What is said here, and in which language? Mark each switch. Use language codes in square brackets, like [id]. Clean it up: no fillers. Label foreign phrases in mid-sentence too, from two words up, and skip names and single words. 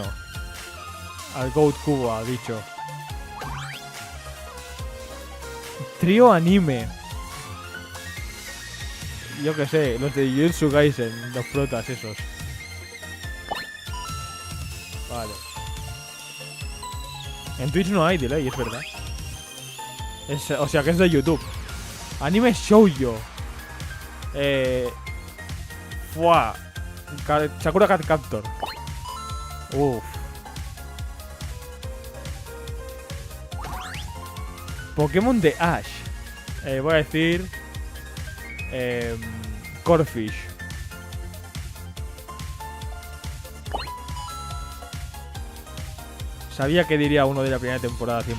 [es] Al Goat Kubo ha dicho. Trío anime. Yo qué sé, los de Jujutsu Kaisen, los protas esos. Vale. En Twitch no hay delay, es verdad. O sea que es de YouTube. Anime Shoujo. Fua. Sakura Card Captor. Uff. Pokémon de Ash. Voy a decir Corfish. Sabía que diría uno de la primera temporada 100%.